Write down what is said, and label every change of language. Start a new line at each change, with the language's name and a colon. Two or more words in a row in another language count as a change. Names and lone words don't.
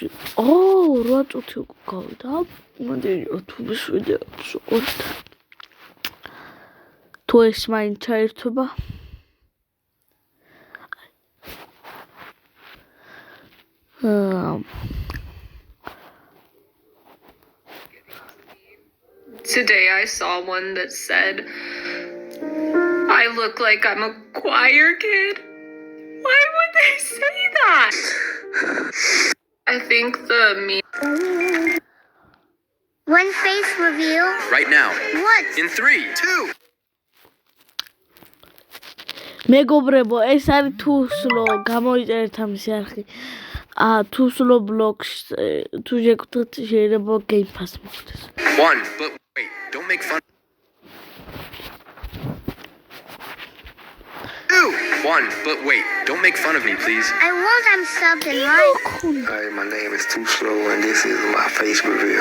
Georgian: რა წუთი უკვე გავიდა. მოდი YouTube-ში ვიდეოს ვიყურებთ. თუ ეს მაინც ჩაერთვება.
English: Today I saw one that said, I look like I'm a choir kid. Why would they say that? I think One face reveal. Right now. What? In 3, 2.
Georgian: მეგობრებო, ეს არის თუსლო, გამოიწერეთ ამისი არხი. თუსლო ბლოგს თუ შეგხვდეთ შეიძლება Game Pass მოხდეს.
English: 1, but wait, don't make fun. 2, 1, but wait, don't make fun of me, please. I won't unsub and like. Hi, my name is Too Slow, and this is my face reveal.